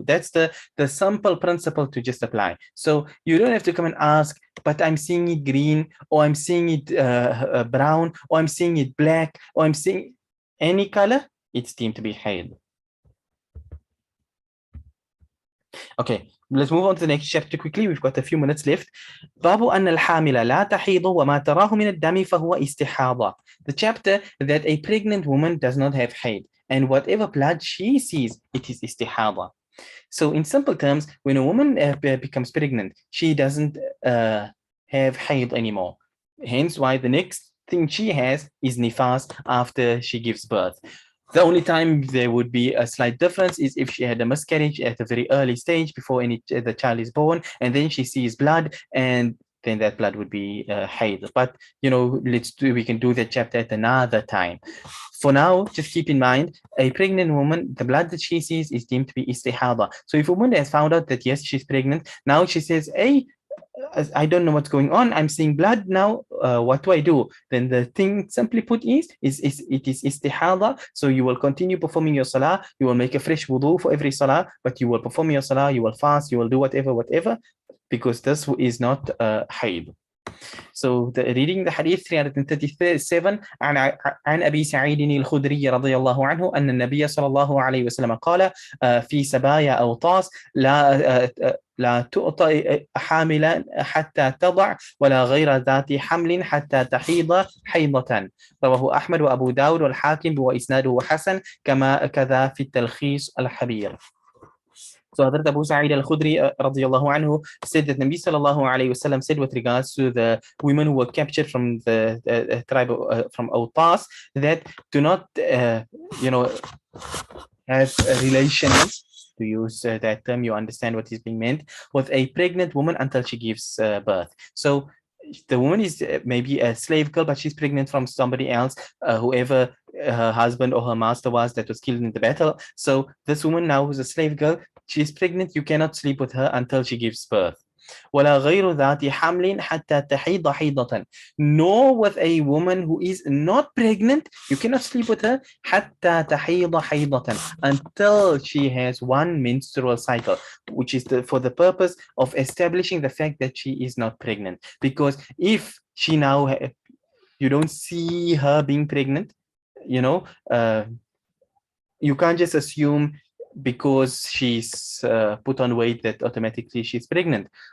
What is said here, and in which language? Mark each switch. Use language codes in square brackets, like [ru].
[en] That's the simple principle to just apply. So you don't have to come and ask, but I'm seeing it green, or I'm seeing it brown, or I'm seeing it black, or I'm seeing any color, it's deemed to be hayd. Okay, let's move on to the next chapter quickly. We've got a few minutes left. [ar] باب أن الحامل لا تحيض وما تراه من الدم فهو استحاضة. [en] The chapter that a pregnant woman does not have hayd, and whatever blood she sees, it is istihada. So in simple terms, when a woman becomes pregnant, she doesn't have hayd anymore. Hence why the next thing she has is nifas after she gives birth. The only time there would be a slight difference is if she had a miscarriage at a very early stage before the child is born, and then she sees blood, and then that blood would be hayd. But you know, we can do that chapter at another time. For now, just keep in mind, a pregnant woman, the blood that she sees is deemed to be istihada. So if a woman has found out that yes, she's pregnant, now she says, hey, I don't know what's going on. I'm seeing blood now. What do I do? Then the thing simply put is it is istihada. So you will continue performing your salah. You will make a fresh wudu for every salah, but you will perform your salah. You will fast. You will do whatever, because this is not hayd. So reading the hadith 337 [ar] عن أبي سعيد الخدري رضي الله عنه أن النبي صلى الله عليه وسلم قال في سبايا أوطاس لا تؤطى حاملا حتى تضع ولا غير ذات حمل حتى تحيض حيضة. رواه أحمد وأبو داود والحاكم وإسناده حسن كذا في التلخيص الحبير. [en] So Hazrat Abu Sa'id al-Khudri radiyallahu anhu said that Nabi sallallahu alayhi wasallam said with regards to the women who were captured from the tribe from Awtas, that do not have relations to use that term, you understand what is being meant, with a pregnant woman until she gives birth. So the woman is maybe a slave girl, but she's pregnant from somebody else, whoever her husband or her master was that was killed in the battle. So this woman now who's a slave girl, she's pregnant, you cannot sleep with her until she gives birth. [ar] ولا غير ذات حمل حتى تحيض حيضة. [en] Nor with a woman who is not pregnant, you cannot sleep with her [ar] حتى تحيض حيضة, [en] until she has one menstrual cycle, which is for the purpose of establishing the fact that she is not pregnant. Because if she now you don't see her being pregnant, you know, you can't just assume because she's put on weight that automatically she's pregnant.